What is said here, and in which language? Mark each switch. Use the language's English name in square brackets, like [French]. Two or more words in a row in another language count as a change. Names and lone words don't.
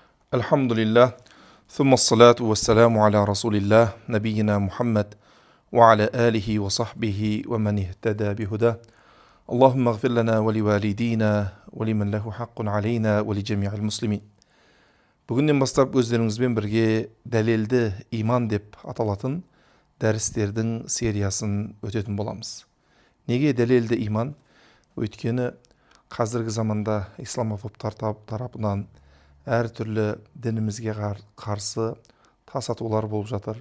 [Arabic] Elhamdülillah. ثم الصلاة والسلام على رسول الله. نبينا محمد وعلى آله وصحبه ومن اهتدى بهدى. اللهم اغفر لنا ولوالدينا ولمن له حق علينا ولجميع المسلمين. [Kazakh] Бүгіннен бастап өздеріңізбен бірге дәлелді иман деп аталатын дәрістердің сериясын өтетін боламыз. Неге дәлелді иман? Өйткені қазіргі заманда исламофобтар тарапынан әртүрлі дінімізге қарсы тасатулар болып жатыр.